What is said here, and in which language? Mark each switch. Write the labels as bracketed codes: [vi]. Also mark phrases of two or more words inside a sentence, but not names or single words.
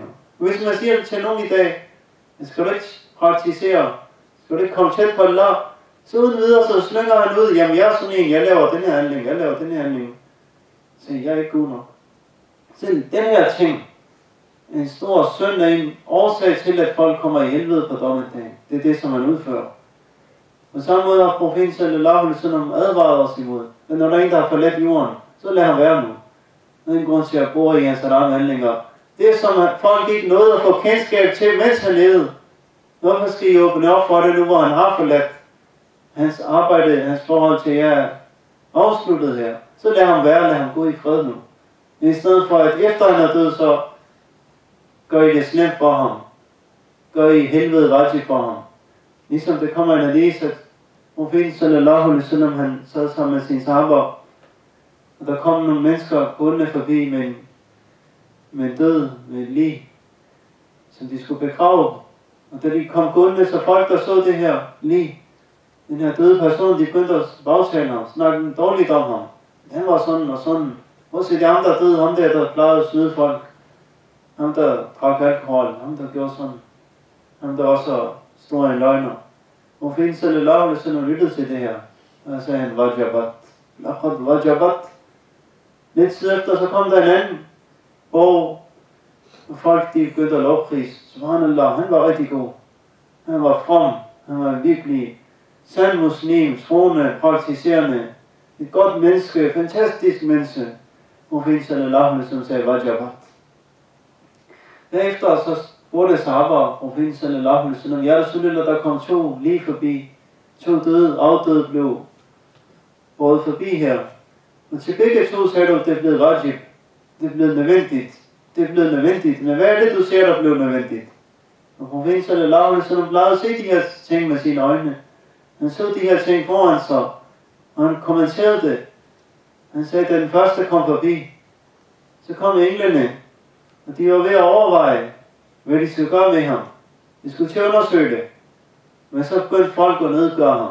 [da] Hvis man siger det til nogen i dag, skal du ikke praktisere, skal du ikke komme tæt på Allah, så uden videre, så slynger han ud, jamen jeg er sådan en, jeg laver den her handling, jeg laver den her handling. Så jeg er ikke god nok. Selv den her ting, en stor synd er en årsag til, at folk kommer i helvede på dommedagen. Det er det, som man udfører. På samme måde har profeten [ar] sallallahu alaihi wasallam [da] advaret os imod. Men når der er en, der har forladt jorden, så lad ham være nu. Der er ingen grund til at bore i hans handlinger. Det er som at folk ikke nåede at få kendskab til, mens han levede. Hvorfor skal I åbne op for det nu, hvor han har forladt? Hans arbejde, hans forhold til jer er afsluttet her. Så lad ham være, lad ham gå i fred nu. I stedet for, at efter han er død, så gør I det slemt for ham. Gør I helvede vejt for ham. Ligesom det kommer en hadith, at profeten [ar] sallallahu alaihi wasallam, [da] han sad sammen med sine sahaber, og der kom nogle mennesker gående forbi med en død, med et lig, som de skulle begrave. Og da de kom gående, så folk, der så det her lig, den her døde person, de begyndte at bagtale ham, snakke dårligt om ham. Han var sådan og sådan. Også de andre døde, ham der plejede at snyde folk. Ham der drak alkohol, ham der gjorde sådan. Ham der også stor en løgner. Og profeten [ar] sallallahu alaihi wasallam [da] lyttede til det her. Og så sagde han, wajabat. [ar] Laqad wajabat. [da] Lidt tid efter, så kom der en anden bog. Og folk, de begyndte at lovprise. Subhanallah, han var rigtig god. Han var from. Han var virkelig sand muslim, troende, praktiserende, et godt menneske, fantastisk menneske. Profeten [ar] sallallahu alaihi wasallam [da] sagde, wajabat. Derefter så spurgte sahaba, profeten [ar] sallallahu alaihi wasallam, ja Rasulullah, [da] der kom 2 lige forbi. 2 afdøde blev båret forbi her. Og til begge 2 sagde du, det er blevet wajib. Det er blevet nødvendigt. Det er blevet nødvendigt. Men hvad er det, du ser, der blev nødvendigt? Og profeten [ar] sallallahu alaihi wasallam [da] plejede at se de her ting med sine øjne. Han så de her ting foran sig. Og han kommenterede det. Han sagde, at den første kom forbi. Så kom englene. Og de var ved at overveje, hvad de skulle gøre med ham. De skulle til at undersøge det. Men så begyndte folk at nedgøre ham.